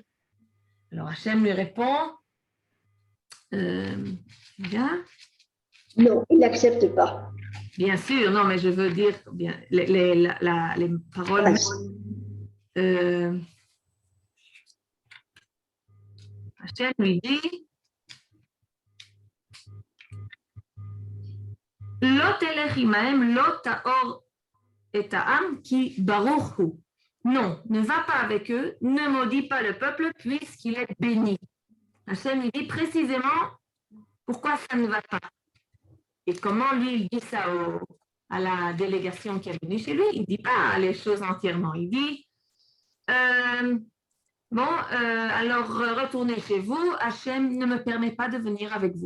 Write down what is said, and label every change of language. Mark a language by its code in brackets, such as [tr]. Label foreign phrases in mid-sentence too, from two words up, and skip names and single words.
[fr] Alors, Hachem lui répond, bien. Non, il n'accepte pas. Bien sûr, non, mais je veux dire bien, les paroles. Hachem lui dit, [he] לא תלך עמהם, לא תאר את העם כי ברוך הוא. [fr] Non, ne va pas avec eux, ne maudis pas le peuple puisqu'il est béni. Hachem lui dit précisément pourquoi ça ne va pas. Et comment lui, il dit ça à la délégation qui est venue chez lui? Il ne dit pas les choses entièrement. Il dit, alors retournez chez vous, Hachem ne me permet pas de venir avec vous.